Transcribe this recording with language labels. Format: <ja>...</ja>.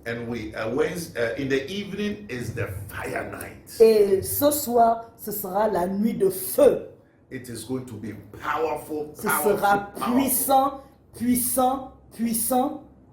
<en>And in the evening is the fire night.</en> <fr>Et ce soir, ce sera la nuit de feu.</fr> <en>It is going to be powerful,</en> <fr>Ce sera puissant, puissant, puissant.</fr>